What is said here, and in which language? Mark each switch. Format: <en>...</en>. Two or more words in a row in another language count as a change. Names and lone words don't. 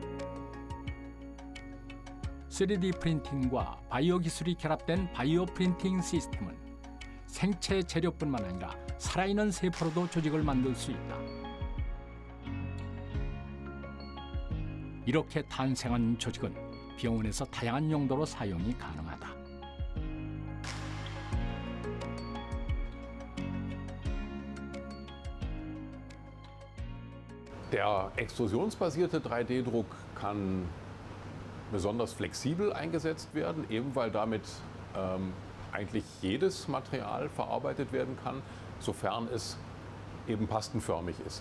<ko>3D 프린팅과 바이오 기술이 결합된 바이오 프린팅 시스템은 생체 재료뿐만 아니라 살아있는 세포로도 조직을 만들 수 있다. 이렇게 탄생한 조직은 병원에서 다양한 용도로 사용이 가능하다.</ko> <de>Der extrusionsbasierte 3D-Druck kann besonders flexibel eingesetzt werden, eben weil damit eigentlich jedes Material verarbeitet werden kann, sofern es eben pastenförmig ist.</de>